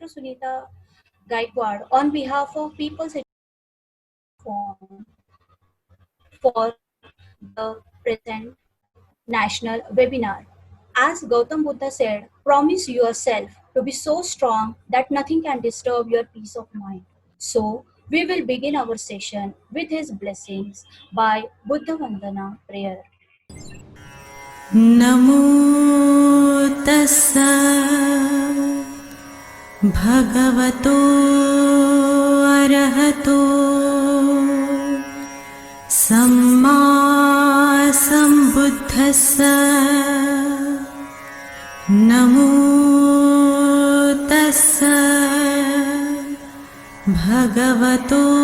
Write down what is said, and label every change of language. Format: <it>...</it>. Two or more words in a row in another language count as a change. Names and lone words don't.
<en>Sunita Gaikwad, on behalf of People's Education for the present national webinar. As Gautam Buddha said, promise yourself to be so strong that nothing can disturb your peace of mind. So, we will begin our session with his blessings by Buddha Vandana prayer.</en> <pi>नमो तस्सा भगवतो अरहतो सम्मा सम्बुद्धस्सा नमो तस्सा भगवतो</pi>